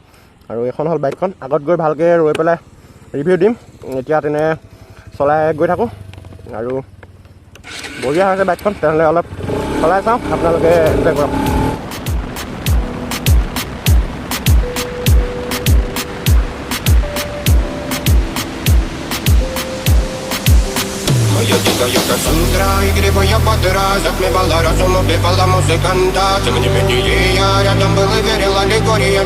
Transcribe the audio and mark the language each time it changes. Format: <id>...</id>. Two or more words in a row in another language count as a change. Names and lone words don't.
<as>আৰু এখন হ'ল বাইকখন, আগত গৈ ভালকৈ ৰৈ পেলাই ৰিভিউ দিম। এতিয়া তেনে চলাই গৈ থাকোঁ আৰু বঢ়িয়া হৈছে বাইকখন। তেনেহ'লে অলপ চলাই চাওঁ, আপোনালোকে এনজয় কৰক।</as> <ru>Моя дикая Кассандра, игривая подра, затмевала разум, убивала музыканта. Тем не менее я рядом был и верил аллегориями.</ru>